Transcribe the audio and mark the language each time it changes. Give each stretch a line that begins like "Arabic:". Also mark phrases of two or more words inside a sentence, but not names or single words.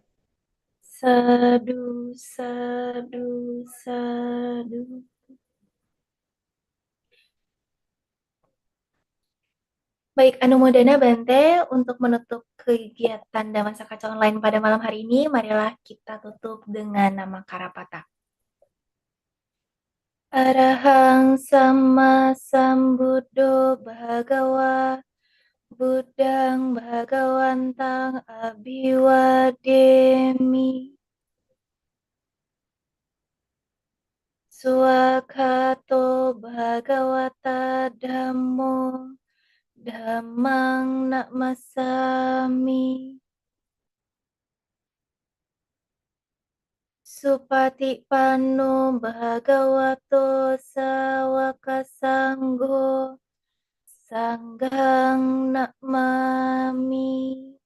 Pali: Sadu, sadu, sadu.
Indonesian: Baik,
Pali: Anumodana Bante,
Indonesian: untuk menutup kegiatan Dhamma Kaca Online pada malam hari ini, marilah kita tutup dengan
Pali: nama Karapata. Arahang Sama Sambuddho Bhagawa Buddhang Bhagawantang Abhiwademi Swakato Bhagawata Dhammo Dhammang Namasami Supatipanno Bhagavato Sawaka Sangho Sanghang Namami.